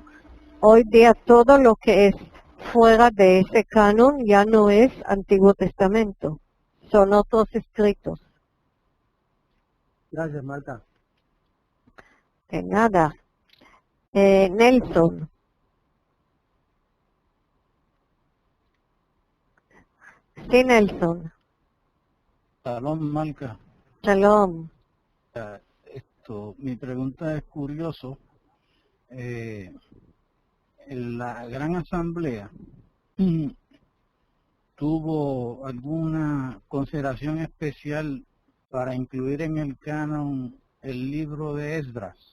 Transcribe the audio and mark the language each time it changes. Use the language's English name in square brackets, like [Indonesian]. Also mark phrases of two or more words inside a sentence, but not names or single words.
[Spanish] Hoy día todo lo que es fuera de ese canon ya no es Antiguo Testamento, son otros escritos. Gracias, Marta. De nada. Nelson. Sí, Nelson. Shalom, Malca. Shalom. Mi pregunta es curioso. La Gran Asamblea tuvo alguna consideración especial para incluir en el canon el libro de Esdras.